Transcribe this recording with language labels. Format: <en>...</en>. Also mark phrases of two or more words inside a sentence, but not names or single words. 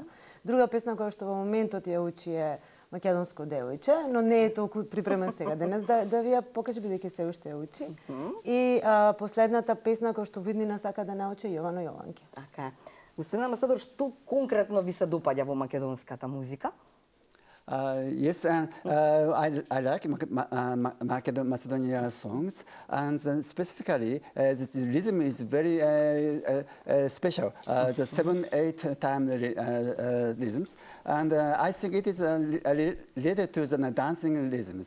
<mk>Друга песна која што во моментот ја учи е Македонско девојче, но не е толку припремен сега денес да ви ја покаже, бидејќи се уште ја учи. И последната песна која што виднина сака да научи Јовано Јованке. Така е. Господин амбасадор, што конкретно ви се допаѓа во македонската музика?</mk> <en>Yes, I like Macedonian songs, and specifically the rhythm is very special. The 7/8 time rhythms, and I think it is related to the dancing rhythms.</en>